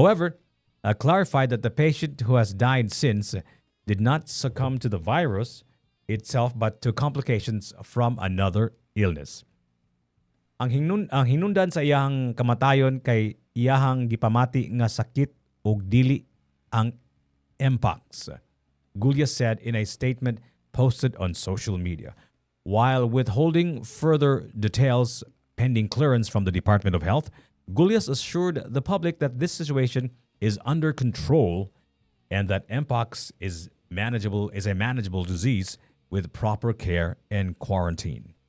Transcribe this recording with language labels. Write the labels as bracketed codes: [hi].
[en] However, clarified that the patient who has died since did not succumb to the virus itself but to complications from another illness. [ceb] Ang hinundan sa iyahang kamatayon kay iyahang gipamati nga sakit ug dili ang mpox, [en] Gulyas said in a statement posted on social media. While withholding further details pending clearance from the Department of Health, Gulyas assured the public that this situation is under control and that mpox is a manageable disease with proper care and quarantine.